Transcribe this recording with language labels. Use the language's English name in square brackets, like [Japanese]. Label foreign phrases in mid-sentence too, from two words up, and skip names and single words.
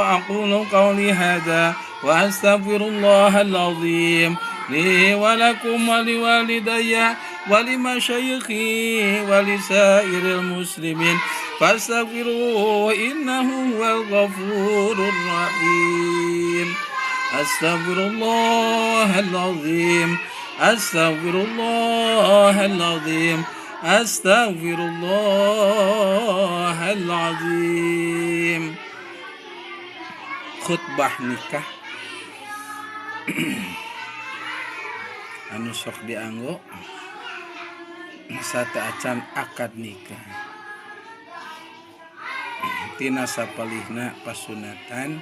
[Arabic] أقول قولي هذا وأستغفر الله العظيم لي ولكم ولوالدي ولمشايخي ولسائر المسلمين فاستغفروه إنه هو الغفور الرحيم. أستغفر الله العظيم، أستغفر الله العظيم، أستغفر الله العظيم. [Sundanese] Khutbah nikah anu sok dianggo sata acan akad nikah tina sapalihna pasunatan.